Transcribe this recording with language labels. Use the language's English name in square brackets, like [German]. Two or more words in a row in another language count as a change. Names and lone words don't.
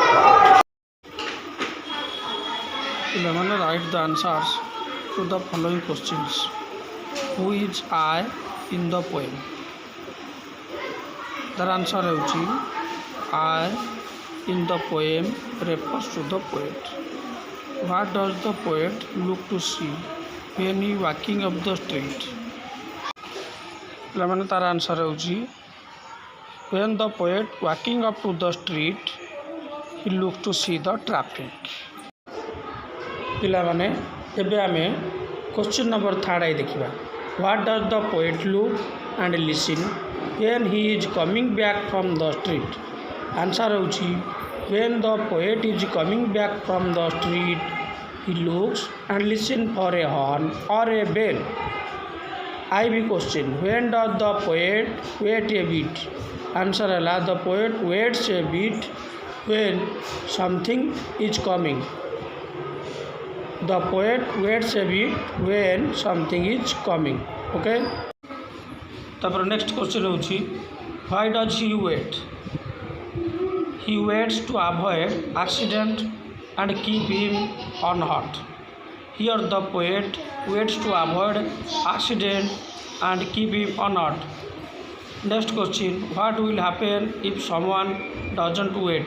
[English] ପିଲାମାନେ write the answers to the following questions. who is I in the poem? [Odia] ତା'ର ଆନ୍ସର୍ ହେଉଛି [English] I in the poem refers to the poet. what does the poet look to see when he walking up the street? [Odia] ପିଲାମାନେ ତା'ର ଆନ୍ସର୍ ହେଉଛି [English] when the poet walking up to the street he look to see the traffic। [Odia] ପିଲାମାନେ ଏବେ ଆମେ [English] question number [Odia] 3 ଦେଖିବା। [English] What does the poet look and listen when he is coming back from the street? ଆନ୍ସର୍ ହେଉଛି when the poet is coming back from the street he looks and listen for a horn or a bell। I be question, when does the poet wait a bit? Answer ହେଲା the poet waits a bit when something is coming। The poet waits a bit when something is coming। Okay, ତାପରେ next question ହେଉଛି why does he wait? He waits to avoid accident and keep him unhurt। Here the poet waits to avoid accident and keep him unhurt। Next question, what will happen if someone doesn't wait?